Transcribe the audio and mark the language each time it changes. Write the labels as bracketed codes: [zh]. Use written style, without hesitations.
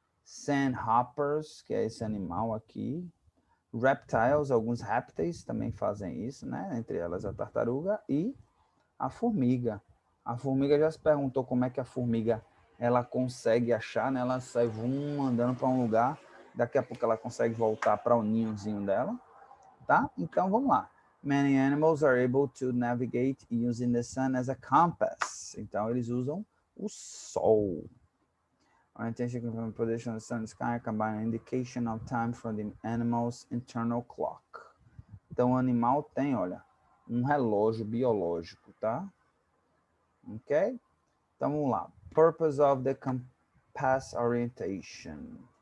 [pt] Sandhoppers, que é esse animal aqui. Reptiles, alguns répteis também fazem isso, né? Entre elas a tartaruga e a formiga. A formiga já se perguntou como é que a formiga ela consegue achar, né? Ela sai andando para um lugar, daqui a pouco ela consegue voltar para o ninhozinho dela, tá? Então vamos lá. [en] Many animals are able to navigate using the sun as a compass. [pt] Então eles usam o sol. [en] Orientation from position of the sun and sky combine an indication of time from the animal's internal clock. [pt] Então o animal tem, olha, um relógio biológico, tá? Ok? Então vamos lá. [en] Purpose of the compass orientation.